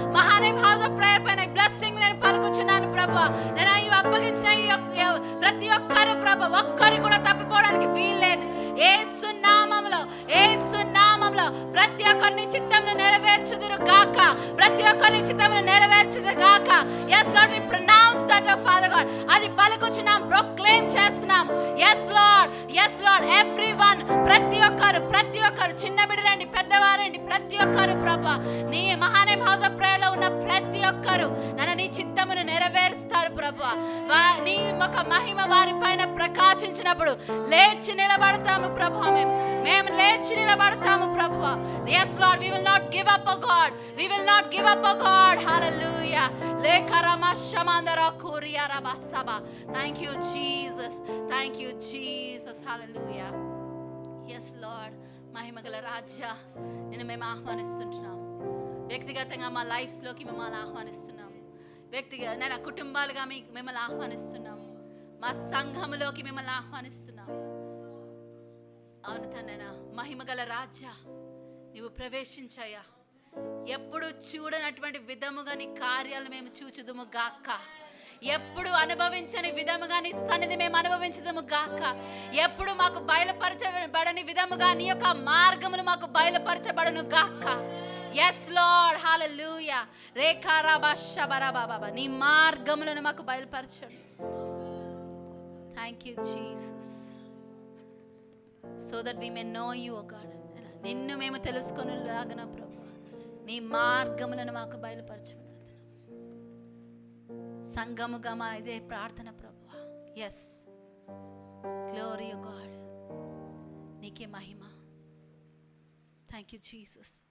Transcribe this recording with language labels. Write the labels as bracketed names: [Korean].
[Telugu] మహానేమ్ house of prayer పైన blessing నేను పలుకుచున్నాను ప్రభువా. నేను ఇవి అప్పగించిన ప్రతి ఒక్కరు ప్రభు, ఒక్కరు కూడా తప్పిపోవడానికి వీల్లేదు. యేసు నామములో, యేసు నామములో ప్రతి ఒక్కరిని చిత్తమును నెరవేర్చుదురు గాక. ప్రతి ఒక్కరిని చిత్తమును నెరవేర్చుదురు గాక. [English] yes lord, we pronounce that oh father god. [Telugu] అది పలుకుచున్నాం, proclaim చేస్తున్నాం. [English] yes lord, everyone, [Telugu] ప్రతి ఒక్కరు చిన్న బిడ్డలండి, పెద్దవారండి, ప్రతి ఒక్కరు ప్రభా నీ మహానేమ్ హౌస్ ఆఫ్ ప్రేయర్ లో ఉన్న ప్రతి ఒక్కరు నన్ను నీ చిత్తమును నెరవేరుస్తారు ప్రభా. నీ ఒక మహిమ వారి పైన ప్రకాశించినప్పుడు లేచి నిలబడతాము ప్రభా. మేము లేచి నిలబడతాము ప్రభువా. [English] yes lord, we will not give up oh god, we will not give up oh god. hallelujah. lekarama shamandara kuriya rabasaba. thank you jesus, thank you jesus. hallelujah. yes lord, [Telugu] మహిమగల రాజా నేను మేము ఆహ్వానిస్తుంటున్నాం. వ్యక్తిగతంగా మా లైఫ్స్లోకి మిమ్మల్ని ఆహ్వానిస్తున్నాం. వ్యక్తిగత నేను కుటుంబాలుగా మిమ్మల్ని ఆహ్వానిస్తున్నాం. మా సంఘములోకి మిమ్మల్ని ఆహ్వానిస్తున్నాం. అవును తండ్రి, మహిమగల రాజా నీవు ప్రవేశించాయా. ఎప్పుడు చూడనటువంటి విధముగా నీ కార్యాలు మేము చూచుదుము గాక. ఎప్పుడు అనుభవించని విధముగా నీ సన్నిధి మేము అనుభవించదము గాక. ఎప్పుడు మాకు బయలుపరచబడని విధముగా నీ యొక్క మార్గమును మాకు బయలుపరచబడను గాక. [English] yes lord, hallelujah. రేఖారాబాషబరాబాబా, [Telugu] నీ మార్గములను మాకు బయలుపరచండి. [English] thank you jesus, so that we may know you oh god. [Telugu] నిన్ను మేము తెలుసుకొనులాగున ప్రభువా నీ మార్గములను మాకు బయలుపరచండి. సంఘముగా మా ఇదే ప్రార్థన ప్రభువా. [English] yes, glory oh god, [Telugu] నీకే మహిమ. [English] thank you jesus.